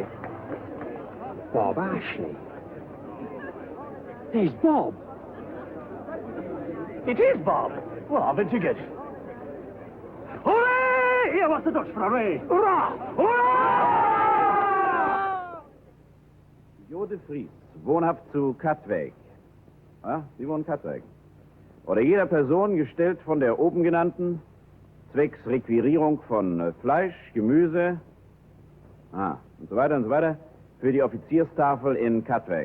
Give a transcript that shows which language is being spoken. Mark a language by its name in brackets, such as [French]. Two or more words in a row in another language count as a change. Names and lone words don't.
[English] Bob Ashley. There's Bob. It is Bob. Well, I'll bet you get it. Hooray! Here was the Dutch for a ray. Hurrah! Hurrah! [German] Jo de Vries, wohnhaft zu Katwijk. Ah, Sie wohnen Katwijk. Oder jeder Person gestellt von der oben genannten, zwecks Requirierung von Fleisch, Gemüse, und so weiter, für die Offizierstafel in Katwijk.